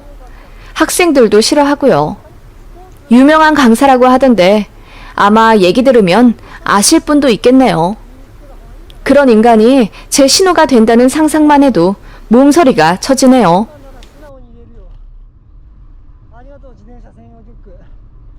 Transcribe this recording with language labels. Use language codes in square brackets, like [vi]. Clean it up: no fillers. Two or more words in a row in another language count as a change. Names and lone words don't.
[ko] 학생들도 싫어하고요. 유명한 강사라고 하던데 아마 얘기 들으면 아실 분도 있겠네요. 그런 인간이 제 신호가 된다는 상상만 해도 몸서리가 쳐지네요. [ja] 素直に言えるよ。ありがとう、自転車専用リュック。